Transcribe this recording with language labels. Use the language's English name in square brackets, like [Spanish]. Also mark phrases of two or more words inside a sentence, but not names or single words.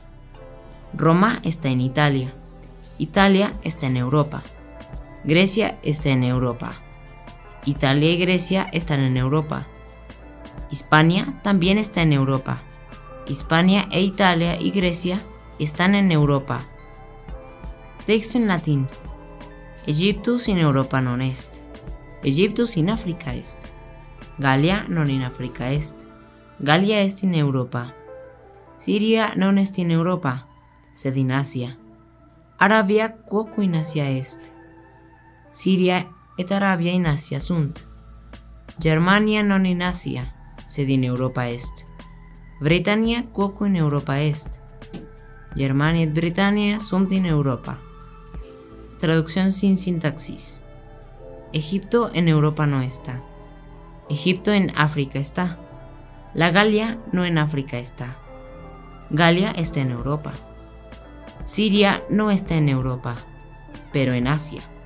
[Spanish] Roma está en Italia, Italia está en Europa, Grecia está en Europa, Italia y Grecia están en Europa. Hispania también está en Europa, Hispania e Italia y Grecia están en Europa. Texto en latín. [Latin] Egyptus in Europa non est, Egyptus in Africa est, Gallia non in Africa est, Gallia est in Europa, Siria non est in Europa, sed in Asia, Arabia quoque in Asia est, Siria et Arabia in Asia sunt, Germania non in Asia, sed in Europa est, Britannia quoque in Europa est, Germania et Britannia sunt in Europa. [Spanish] Traducción sin sintaxis. Egipto en Europa no está, Egipto en África está, la Galia no en África está, Galia está en Europa, Siria no está en Europa, pero en Asia.